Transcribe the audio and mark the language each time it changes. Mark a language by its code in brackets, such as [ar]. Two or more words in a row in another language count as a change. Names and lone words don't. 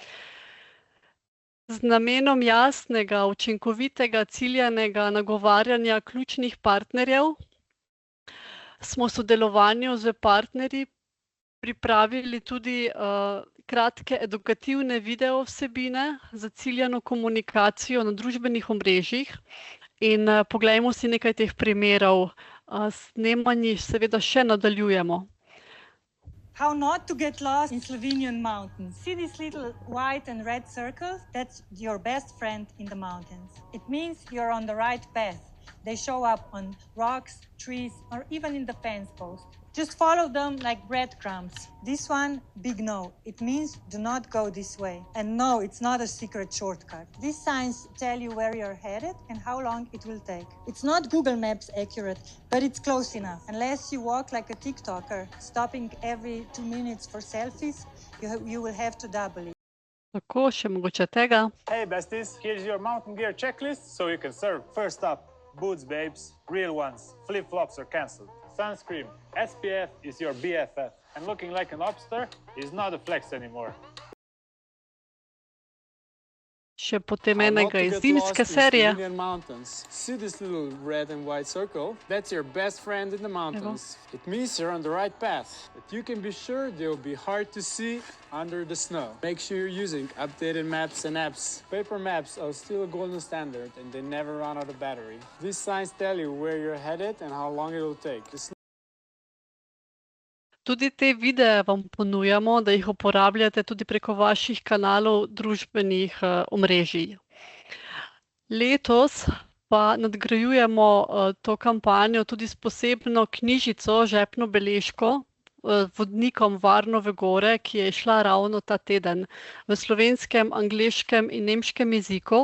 [sl] Z namenom jasnega, učinkovitega, ciljanega nagovarjanja ključnih partnerjev smo v sodelovanju z partnerji pripravili tudi kratke edukativne video vsebine za ciljano komunikacijo na družbenih omrežjih in poglejmo si nekaj teh primerov. Snemanji seveda še nadaljujemo. [en] How not to get lost in Slovenian mountains. See this little white and red circle? That's your best friend in the mountains. It means you're on the right path. They show up on rocks, trees, or even in the fence post. Just follow them like breadcrumbs. This one, big no. It means do not go this way. And no, it's not a secret shortcut. These signs tell you where you're headed and how long it will take. It's not Google Maps accurate, but it's close enough. Unless you walk like a TikToker, stopping every 2 minutes for selfies, you will have to double it. [sl] Tako, še mogoče tega. [en] Hey besties, here's your mountain gear checklist so you can surf. First up, boots babes, real ones, flip-flops are cancelled. Sunscreen, SPF is your BFF, and looking like an lobster is not a flex anymore. [sl] Še potem enega iz zimske serije. [en] See this little red and white circle? That's your best friend in the mountains. It means you're on the right path, but you can be sure they'll be hard to see under the snow. Make sure you're using updated maps and apps. Paper maps are still a golden standard and they never run out of battery. These signs tell you where you're headed and how long it will take. [sl] Tudi te videe vam ponujamo, da jih uporabljate tudi preko vaših kanalov družbenih omrežij. Letos pa nadgrajujemo to kampanjo tudi s posebno knjižico, žepno beležko, vodnikom Varno v gore, ki je šla ravno ta teden v slovenskem, angleškem in nemškem jeziku.